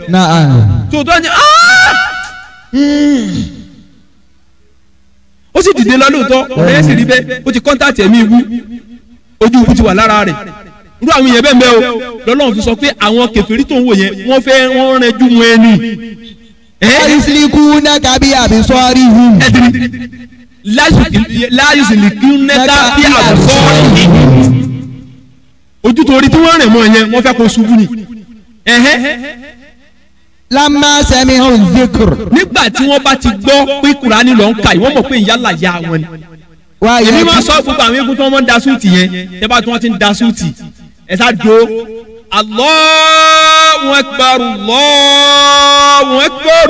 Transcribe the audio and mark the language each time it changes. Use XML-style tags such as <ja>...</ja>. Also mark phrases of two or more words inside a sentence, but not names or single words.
<yo>tòótọ́ ni ó sì dìde lọ lóòótọ́ ọ̀rẹ́ yẹn sì rí bẹ́ẹ̀ ó ti kọ́ńtàtì ẹ̀mí ibú ojú ibú ti wà lára rẹ̀ irú àwọn èèyàn bẹ́ẹ̀ mẹ́ o lọ́lọ́run fi sọ pé àwọn kèfèrí tó ń wò yẹn wọ́n rẹjú wọn ẹni.</yo> <ar>يسلقونك بأبصارهم. لا يسلقونك بأبصارهم.</ar> <yo>ojú torí tí wọ́n rìn mọ́ yẹn wọ́n fẹ́ kó ṣubú ni.</yo> <ar>لما سمعوا الذكر.</ar> <yo>nígbà tí wọ́n bá ti gbọ́ pé Kùránì ló ń kà yìí wọ́n mọ̀ pé ìyálà ya wọn ni. èmi máa sọ gbogbo àwọn eégún tí wọ́n máa ń da súùtì yẹn tẹ́ bá tí wọ́n ti ń da súùtì ẹ̀ sá do</yo> <ar>الله أكبر الله أكبر.</ar>